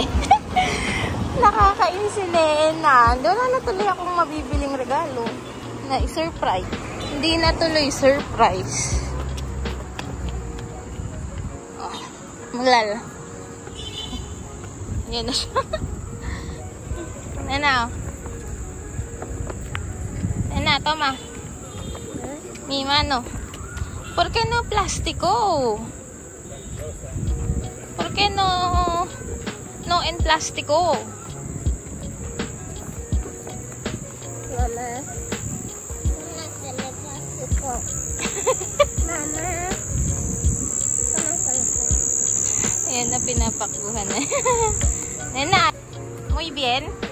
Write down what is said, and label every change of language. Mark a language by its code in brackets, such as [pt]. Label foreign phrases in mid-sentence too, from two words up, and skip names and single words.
[tl] Nakakainis si Nena. Wala na tuloy akong mabibiling regalo na i-surprise. Hindi na tuloy surprise. Oh, maglala. Yan na siya. Nena. [es] Nena, toma. Mi mano. ¿Por qué no plástico? ¿Por qué no en plástico? [tl] Mama. Mama. Ayan na, pinapakbuhan na. [es] Nena, muy bien.